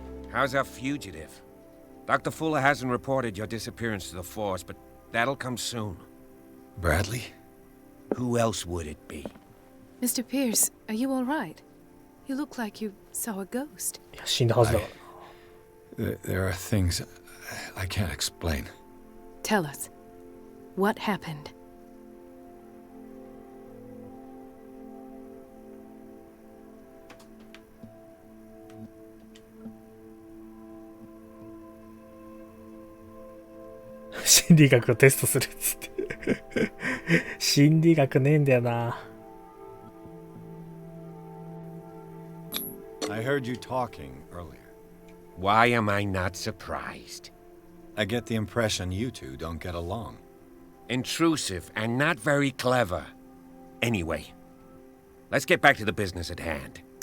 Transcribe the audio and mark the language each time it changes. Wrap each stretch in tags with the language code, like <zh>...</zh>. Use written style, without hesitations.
<en>How's our fugitive? Dr. Fuller hasn't reported your disappearance to the force, but that'll come soon. Bradley? Who else would it be? Mr. Pierce, are you all right? You look like you saw a ghost.</en> <ja>いや、死んだはずだから。</ja> <en>There are things I can't explain. Tell us. What happened?</en> <ja>「心理学をテストする」っつって心理学ねえんだよな。</ja> <en>I heard you talking earlier. Why am I not surprised? I get the impression you two don't get along. intrusive, and not very clever. Anyway, let's get back to the business at hand.</en>